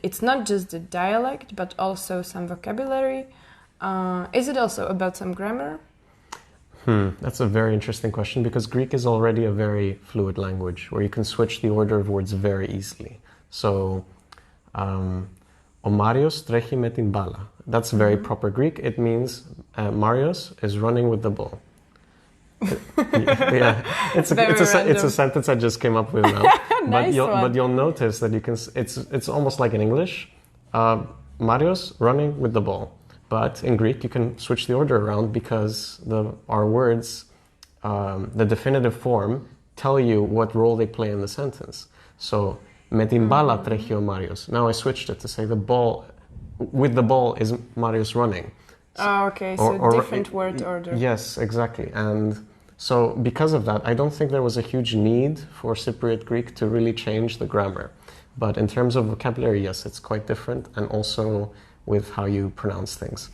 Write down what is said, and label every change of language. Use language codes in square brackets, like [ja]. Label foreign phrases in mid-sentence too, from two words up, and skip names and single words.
[en] It's not just the dialect, but also some vocabulary. Is it also about some grammar? That's a very interesting question because Greek is already a very fluid language where you can switch the order of words very easily. [el] So, o Marios τρέχει με την μπάλα. [en] That's very proper Greek. It means Marios is running with the ball. Yeah, it's a sentence I just came up with now. Nice but you'll notice that it's almost like in English. Marios running with the ball. But in Greek, you can switch the order around because our words, the definitive form, tell you what role they play in the sentence. So, [el] με την μπάλα τρέχει ο Marios. [en] Now I switched it to say with the ball is Marios running. Okay, so different word order. Yes, exactly. And so because of that, I don't think there was a huge need for Cypriot Greek to really change the grammar. But in terms of vocabulary, yes, it's quite different. And also with how you pronounce things.